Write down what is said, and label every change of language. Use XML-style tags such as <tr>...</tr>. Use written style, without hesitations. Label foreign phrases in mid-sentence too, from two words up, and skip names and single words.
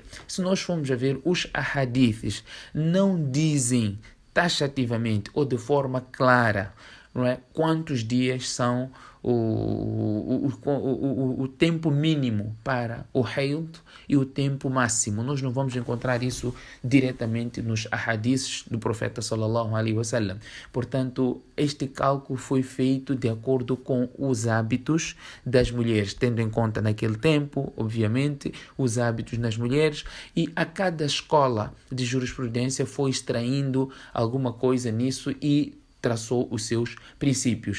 <pt>Se nós formos a ver, os ahadiths não dizem taxativamente ou de forma clara não é? Quantos dias são o tempo mínimo para o haid e o tempo máximo. Nós não vamos encontrar isso diretamente nos ahadiths do profeta</pt> <ar>صلى الله عليه وسلم.</ar> <pt>Portanto, este cálculo foi feito de acordo com os hábitos das mulheres, tendo em conta naquele tempo, obviamente, os hábitos das mulheres, e a cada escola de jurisprudência foi extraindo alguma coisa nisso e traçou os seus princípios.</pt>